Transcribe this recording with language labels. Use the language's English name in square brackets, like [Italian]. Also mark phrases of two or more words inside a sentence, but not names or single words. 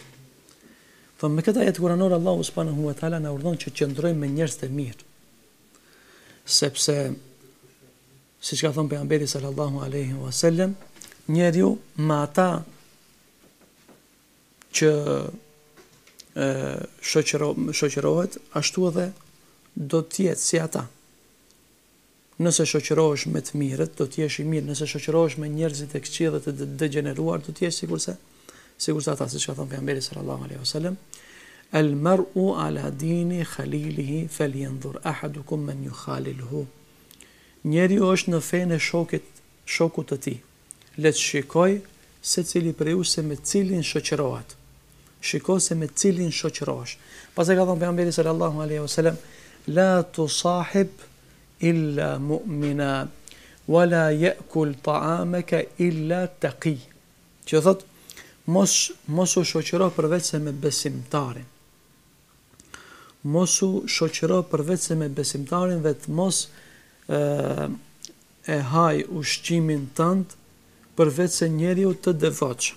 [Albanian] Thëmë me këtë ajet kuranor Allahu [Arabic] سبحانه وتعالى [Albanian] na urdhon që qëndrojmë me njerëz të mirë, sepse siç ka thënë pejgamberi [Arabic] صلى الله عليه وسلم, [Albanian] njeriu me ata që shoqërohet, ashtu edhe do të jetë si ata. Nëse shoqërohesh me të mirët, do të jesh i mirë. Nëse shoqërohesh me njerëzit e këqij dhe të degeneruar, do të jesh sikurse ata, siç ka thënë pejgamberi [Arabic] صلى الله عليه وسلم, المرء على دين خليله فلينظر أحدكم من يخالل. [Albanian] Njeriu është në fenë e shokut të tij. Le të shikoj secili prej ju se me cilin shoqërohet. Shiko se me cilin shoqërohesh. Pastaj ka thënë pejgamberi [Arabic] صلى الله عليه وسلم, لا تصاحب إلا مؤمنا ولا يأكل طعامك إلا تقي. [Albanian] Që thot, mos u shoqëro përveç se me besimtarin. Mos u shoqëro përveç se me besimtarin dhe të mos e haj ushqimin tënd përveç se njeriu të devotshëm.